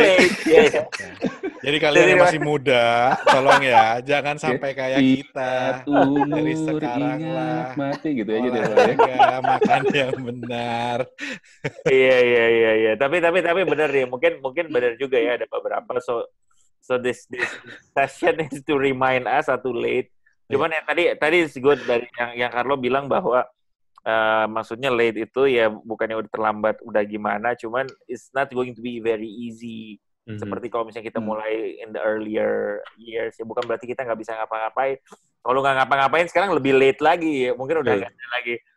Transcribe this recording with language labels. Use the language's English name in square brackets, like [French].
[English] late. Iya. [Indonesian] Jadi kalian yang masih muda, tolong ya, jangan sampai kayak kita. Umur, Dari sekarang ingat lah. mati gitu aja deh. Pak, ya. Olahraga, makan yang benar. Iya. Tapi benar ya. Mungkin benar juga ya, ada beberapa. [English] So this session is to remind us too late. [Indonesian] Cuman yang tadi [English] is good [Indonesian] dari yang Carlo bilang bahwa maksudnya late itu ya bukannya udah terlambat, udah gimana, cuman [English] it's not going to be very easy. [Indonesian] Seperti kalau misalnya kita mulai [English] in the earlier years, [Indonesian] ya bukan berarti kita nggak bisa ngapa-ngapain. Kalau nggak ngapa-ngapain sekarang lebih late lagi, ya mungkin udah nggak ada lagi.